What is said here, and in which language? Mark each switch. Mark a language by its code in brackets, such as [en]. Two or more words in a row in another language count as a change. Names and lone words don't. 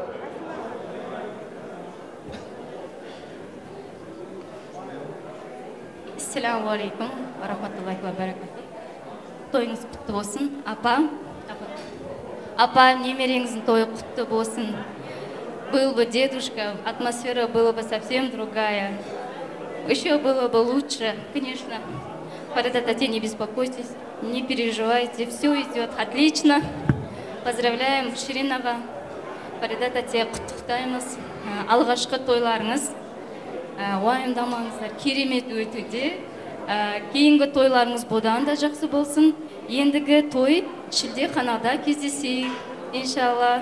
[ar] السلام عليكم و رحمة الله و بركاته. [kk] Тойыңыз құтты болсын. Апа, немереңіздің тойы құтты болсын. [ru] был бы дедушка, атмосфера была бы совсем другая. Еще было бы лучше, конечно. Фарида тате, не беспокойтесь, не переживайте, все идет отлично. Поздравляем Ширинова. [kk] Фарида тате, құттықтаймыз. Алғашқы тойларыңыз уайымдамаңыздар, керемет өтуде. Кейінгі тойларыңыз бұдан да жақсы болсын. Ендігі той шілдеханада кездесейік, иншалла.